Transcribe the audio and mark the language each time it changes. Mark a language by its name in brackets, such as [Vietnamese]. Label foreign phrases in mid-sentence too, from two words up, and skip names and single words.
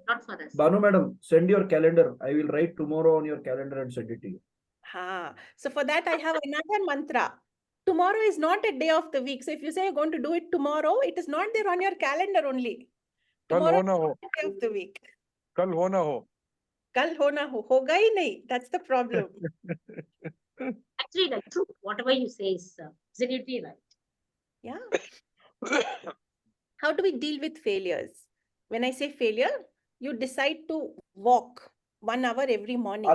[English] not for us. Banu madam, send your calendar. I will write tomorrow on your calendar and send it to you. Ha. So for that, I have another mantra. Tomorrow is not a day of the week. So if you say you're going to do it tomorrow, it is not there on your calendar only. [Hindi] Kal [English] Tomorrow [Hindi] ho [English] is [Hindi] ना हो. [English] not a day of the week. [Hindi] कल हो ना हो. कल हो ना हो। होगा ही नहीं. [English] That's the problem. Actually, the truth, whatever you say is absolutely right. Yeah. How do we deal with failures? When I say failure, you decide to walk 1 hour every morning.